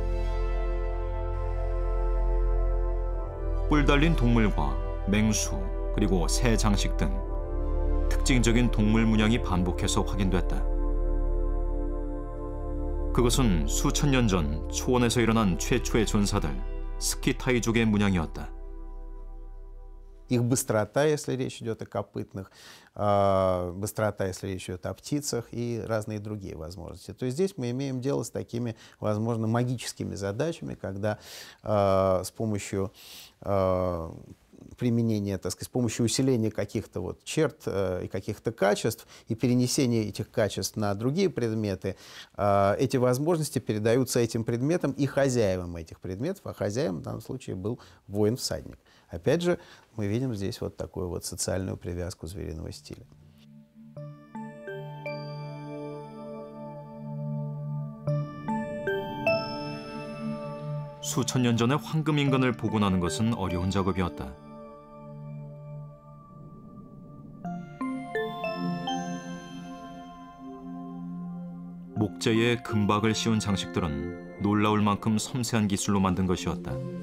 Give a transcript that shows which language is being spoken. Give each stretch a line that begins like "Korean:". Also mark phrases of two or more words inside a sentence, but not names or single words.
Korean: 뿔 달린 동물과 맹수 그리고 새 장식 등 특징적인 동물 문양이 반복해서 확인됐다. 그것은 수천 년 전 초원에서 일어난 최초의 전사들 스키타이족의 문양이었다.
Russian: Их быстрота, если речь идет о копытных, быстрота, если речь идет о птицах и разные другие возможности. То есть здесь мы имеем дело с такими, возможно, магическими задачами, когда с помощью применения, так сказать, с помощью усиления каких-то вот черт и каких-то качеств и перенесения этих качеств на другие предметы, эти возможности передаются этим предметам и хозяевам этих предметов, а хозяевам в данном случае был воин-всадник. Опять же, мы видим здесь вот такую вот социальную привязку звериного стиля.
Korean: 수천 년 전의 황금 인간을 복원하는 것은 어려운 작업이었다. 목재에 금박을 씌운 장식들은 놀라울 만큼 섬세한 기술로 만든 것이었다.